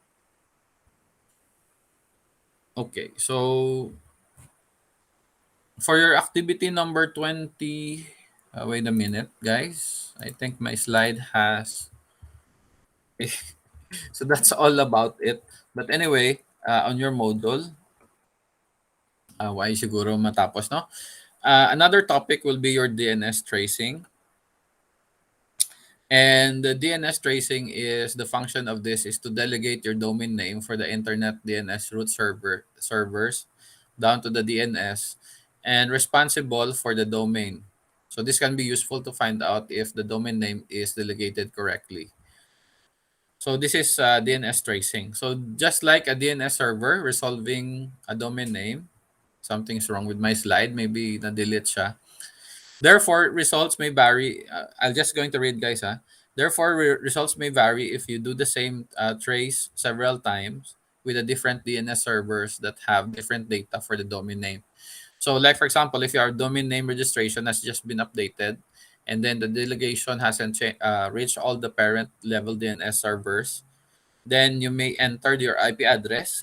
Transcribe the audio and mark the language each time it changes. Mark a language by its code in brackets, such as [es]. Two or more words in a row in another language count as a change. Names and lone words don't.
[en] Okay, so for your activity number 20, wait a minute, guys. I think my slide has. So that's all about it. But anyway, on your module, why [tl] siguro matapos, no? [en] Another topic will be your DNS tracing. And the DNS tracing is the function of this is to delegate your domain name for the internet DNS root servers down to the DNS and responsible for the domain. So this can be useful to find out if the domain name is delegated correctly. So this is DNS tracing. So just like a DNS server resolving a domain name, something's wrong with my slide. [tl] Maybe na-delete siya. [en] Therefore, results may vary. I'll just going to read, guys. Therefore, results may vary if you do the same trace several times with a different DNS servers that have different data for the domain name. So, like for example, if your domain name registration has just been updated, and then the delegation hasn't reached all the parent level DNS servers, then you may enter your IP address.